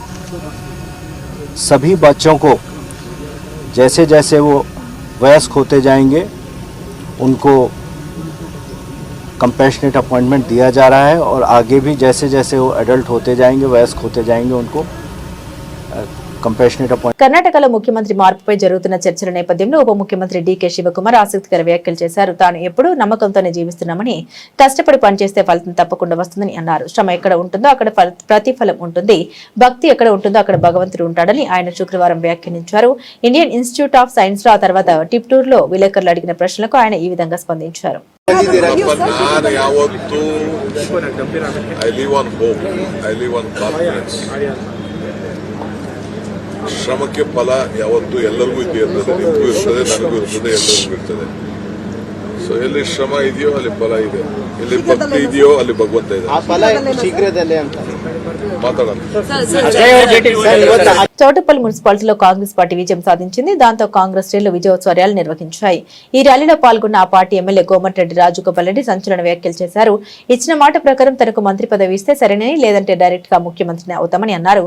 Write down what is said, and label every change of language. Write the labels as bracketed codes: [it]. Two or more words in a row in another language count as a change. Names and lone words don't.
[hi] सभी बच्चों को जैसे जैसे वो वयस्क होते जाएंगे उनको [en] compassionate appointment [hi] दिया जा रहा है और आगे भी जैसे जैसे वो एडल्ट होते जाएंगे, वयस्क होते जाएंगे, उनको [en] compassionate appointment. [te] కర్ణాటకలో ముఖ్యమంత్రి మార్పుపై జరుగుతున్న చర్చల నేపథ్యంలో ఉప ముఖ్యమంత్రి డీకే శివకుమార్ ఆసక్తికర వ్యాఖ్యలు చేశారు. తాను ఎప్పుడూ నమ్మకంతోనే జీవిస్తున్నామని, కష్టపడి పనిచేస్తే ఫలితం తప్పకుండా వస్తుందని అన్నారు. శ్రమ ఎక్కడ ఉంటుందో అక్కడ ప్రతిఫలం ఉంటుంది, భక్తి ఎక్కడ ఉంటుందో అక్కడ భగవంతుడు ఉంటాడని ఆయన శుక్రవారం వ్యాఖ్యానించారు. ఇండియన్ ఇన్స్టిట్యూట్ ఆఫ్ సైన్స్ లో ఆ తర్వాత టిప్టూర్ లో విలేకరులు అడిగిన ప్రశ్నలకు ఆయన ఈ విధంగా స్పందించారు. [kn] ಶ್ರಮಕ್ಕೆ ಫಲ ಯಾವತ್ತೂ ಎಲ್ಲರಿಗೂ ಇರ್ತದೆ, ನಿಮಗೂ ಇರ್ತದೆ, ನನಗೂ ಇರ್ತದೆ, ಎಲ್ಲರಿಗೂ ಇರ್ತದೆ. ಸೊ ಎಲ್ಲಿ ಶ್ರಮ ಇದೆಯೋ ಅಲ್ಲಿ ಫಲ ಇದೆ, ಎಲ್ಲಿ ಭಕ್ತಿ ಇದೆಯೋ ಅಲ್ಲಿ ಭಗವಂತ ಇದೆ. ಆ ಫಲ ಶೀಘ್ರದಲ್ಲೇ ಅಂತ ಮಾತಾಡೋಣ. [te] చౌటుప్పల్ మున్సిపాలిటీలో కాంగ్రెస్ పార్టీ విజయం సాధించింది. దాంతో కాంగ్రెస్ శ్రేణులు విజయోత్సవాలు నిర్వహించాయి. ఈ ర్యాలీలో పాల్గొన్న ఆ పార్టీ ఎమ్మెల్యే కోమటిరెడ్డి రాజగోపాల్ రెడ్డి సంచలన వ్యాఖ్యలు చేశారు. ఇచ్చిన మాట ప్రకారం తనకు మంత్రి పదవి ఇస్తే సరేనని, లేదంటే డైరెక్ట్ గా ముఖ్యమంత్రిని అవుతామని అన్నారు.